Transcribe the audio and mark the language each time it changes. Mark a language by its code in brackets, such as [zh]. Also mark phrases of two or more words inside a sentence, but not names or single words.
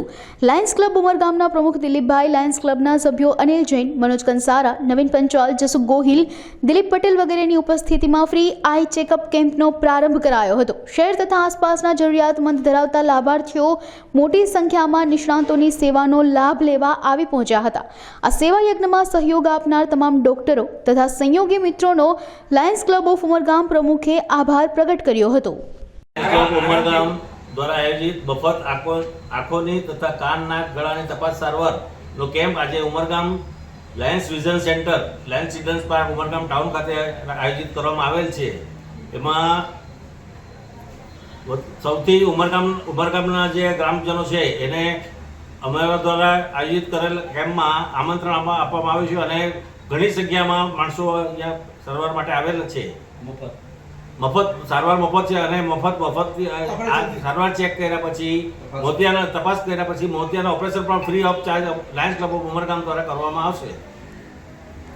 [gu] લાયન્સ ક્લબ ઉમરગામના પ્રમુખ દિલીપભાઈ, લાયન્સ ક્લબના સભ્યો અનિલ જૈન, મનોજ કંસારા, નવીન પંચાલ, જસુ ગોહિલ, દિલીપ પટેલ વગેરેની ઉપસ્થિતિમાં [en] free eye checkup [gu] કેમ્પનો પ્રારંભ કરાયો હતો। શહેર તથા આસપાસના જરૂરિયાતમંદ ધરાવતા લાભાર્થીઓ મોટી સંખ્યામાં નિષ્ણાતોની સેવાનો લાભ લેવા આવી પહોંચ્યા હતા। આ સેવા યજ્ઞમાં સહયોગ આપનાર તમામ ડૉક્ટરો તથા સહયોગી મિત્રો લાયન્સ ક્લબ ઓફ ઉમરગામ પ્રમુખે આભાર પ્રકટ કર્યો હતો। ક્લબ ઉમરગામ દ્વારા આયોજિત મફત આંખોની તથા કાન નાક ગળાની તપાસ સારવાર નો કેમ્પ આજ ઉમરગામ લાયન્સ વિઝન સેન્ટર લાયન્સ ચિલ્ડ્રન્સ પાર્ક ઉમરગામ ટાઉન ખાતે આયોજિત કરવામાં આવેલ છે। એમાં સૌથી ઉમરગામના જે ગ્રામજનો છે એને અમારા દ્વારા આયોજિત કરેલ કેમ્પમાં આમંત્રણ આપવામાં આવ્યું છે અને ઘણી જગ્યામાં માણસો અહીંયા સારવાર માટે આવેલ છે। મફત સારવાર મફત છે અને મફત સારવાર ચેક કર્યા પછી મોતિયાના તપાસ કર્યા પછી મોતિયાના ઓપરેશન પણ [en] free of charge [gu] લાયન્સ ક્લબ ઓફ ઉમરગામ દ્વારા કરવામાં આવશે।